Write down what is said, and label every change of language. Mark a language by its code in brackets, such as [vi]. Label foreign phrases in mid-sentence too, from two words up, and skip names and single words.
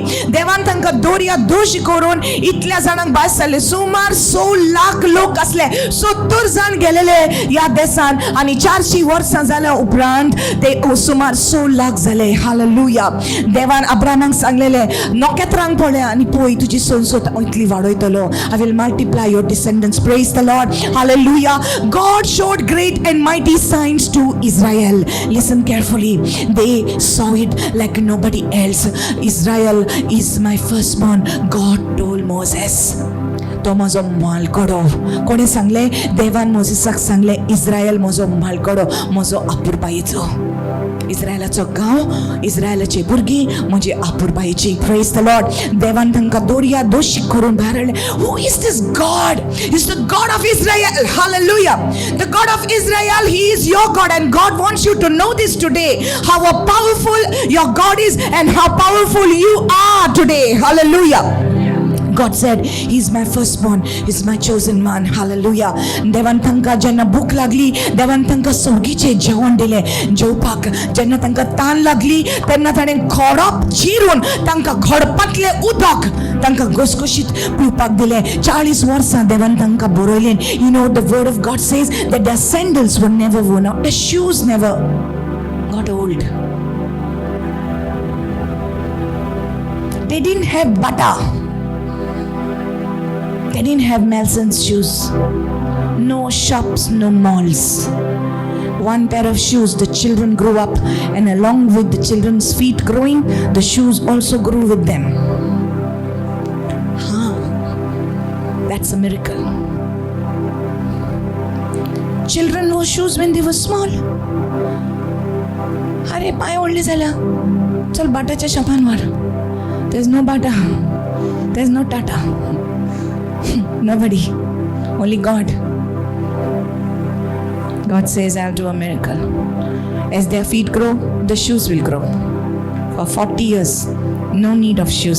[kok] देवान तांकां दोरया दोशी करून इतल्या जाणांक भायर सरले. सुमार 100 लाख लोक असले. 70 जाण गेलेले या देशान आनी 400 वर्सां जाल्या उपरांत ते सुमार 100 लाख जाले. हालेलुया. देवान अब्राहमाक सांगलेलें नोकेत्रांक पळय आनी पळय तुजी संसद इतली वाडयतलो. [en] I will multiply your descendants. Praise the Lord. Hallelujah. God showed great and mighty signs to Israel. Listen carefully. They saw it like nobody else. Israel is my firstborn, God told Moses. [kok] तो म्हजो मालकडो. कोणे सांगले? देवान मोसेसाक सांगले इस्रायल म्हजो मालकडो, म्हजो आपुरबायेचो. इस्रायलाचो गांव, इस्रायलाची भुरगीं म्हजी आपुरबायेची. [en] Praise the Lord. [kok] देवान तांकां दोरया दोशी करून भायर हाडले. [en] Who is this God? Is the God of Israel. Hallelujah. The God of Israel, he is your God and God wants you to know this today, how powerful your God is and how powerful you are today. Hallelujah. God said, He's my firstborn, He's my chosen one. Hallelujah. [kok] देवान तांकां जेन्ना भूक लागली, देवान तांकां सवगीचें जेवण दिलें जेवपाक. जेन्ना तांकां तान लागली तेन्ना ताणें खडप चिरून तांकां खडपांतलें उदक तांकां घसघशीत पिवपाक दिलें. 40 वर्सां देवान तांकां बरयलें. [en] You know, the word of God says that their sandals were never worn out, their shoes never got old. They didn't have butter. They didn't have Melson's shoes. No shops, no malls. One pair of shoes, the children grew up, and along with the children's feet growing, the shoes also grew with them. That's a miracle. Children wore shoes when they were small. [kok] अरे पाय ओढले झाला, चल बाटाच्या शॉपान वर. [en] There's no Bata. There's no Tata. Nobody. Only God. God says, I'll do a miracle. As their feet grow, the shoes will grow. For 40 years, no need of shoes.